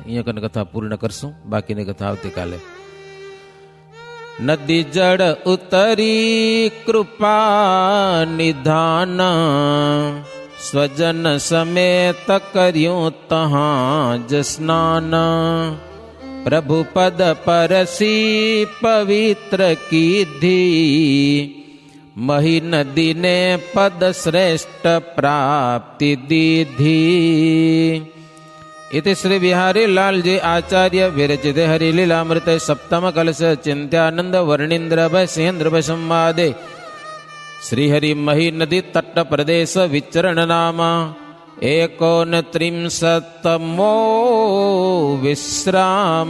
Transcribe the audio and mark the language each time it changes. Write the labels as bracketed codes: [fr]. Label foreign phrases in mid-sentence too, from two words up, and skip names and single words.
[gu] અહીંયા કને કથા પૂર્ણ કરશું, બાકીની કથા આવતીકાલે. નદી જળ ઉતરી કૃપા નિધાન સ્વજન સમેત કર્યું તહાં જ સ્નાન પ્રભુ પદ પરસી પવિત્ર કીધી મહી નદીને પદ શ્રેષ્ઠ પ્રાપ્તિ દીધી. [sa] इति श्री बिहारी लाल जी आचार्य विरचिते हरिलीलामृते सप्तम कलश चिंत्यानंद वर्णींद्र भय सिंहेन्द्र भय संवादे श्रीहरि मही नदी तट प्रदेश विचरण नाम 39मो विश्राम.